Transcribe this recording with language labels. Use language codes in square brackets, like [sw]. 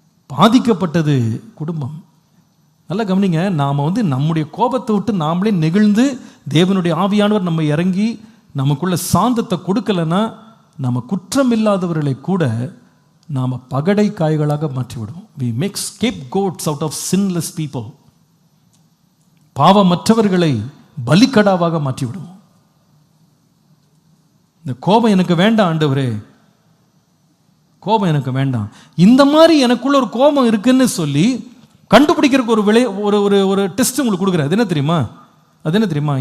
[ta] பாதிக்கப்பட்டது குடும்பம். நல்லா கவனிங்க, நாம் நம்முடைய கோபத்தை விட்டு நாமளே நெகிழ்ந்து தேவனுடைய ஆவியானவர் நம்ம இறங்கி நமக்குள்ள சாந்தத்தை கொடுக்கலன்னா நம்ம குற்றம் இல்லாதவர்களை கூட நாம் பகடை காய்களாக மாற்றிவிடுவோம். [en] we make scapegoats out of sinless people. [ta] பாவமற்றவர்களை பலிக்கடாவாக மாற்றிவிடுவோம். இந்த கோபம் எனக்கு வேண்டாம் ஆண்டவரே, கோபம் எனக்கு வேண்டாம். இந்த மாதிரி எனக்குள்ள ஒரு கோபம் இருக்குன்னு சொல்லி கண்டுபிடிக்கிறதுக்கு ஒரு டெஸ்ட் உங்களுக்கு கொடுக்குறேன். அது என்ன தெரியுமா?